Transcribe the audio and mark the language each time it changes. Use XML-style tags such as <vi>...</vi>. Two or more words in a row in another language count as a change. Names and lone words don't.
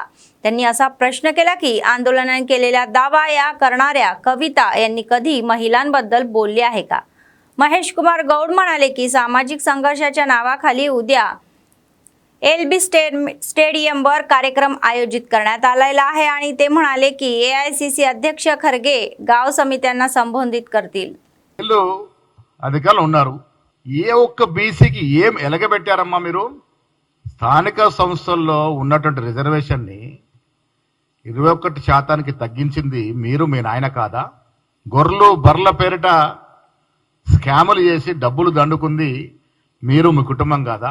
<mr>त्यांनी असा प्रश्न केला की आंदोलनाने केलेल्या दावा या करणाऱ्या कविता यांनी कधी महिलांबद्दल बोलले आहे का? महेश कुमार गौड म्हणाले की सामाजिक संघर्षाच्या नावाखाली उद्या LB स्टेडियमवर कार्यक्रम आयोजित करण्यात आलेला आहे आणि ते म्हणाले की AICC अध्यक्ष खरगे गाव समित्यांना संबोधित करतील.</mr> <te>అధికారులు ఉన్నారు. ఏ ఒక్క బీసీకి ఏం ఎలగబెట్టారమ్మా మీరు? స్థానిక సంస్థల్లో ఉన్నటువంటి రిజర్వేషన్ని 21% తగ్గించింది మీరు, మీ నాయన కాదా? గొర్రెలు బర్ల పేరిట స్కాములు చేసి డబ్బులు దండుకుంది మీరు, మీ కుటుంబం కాదా?</te>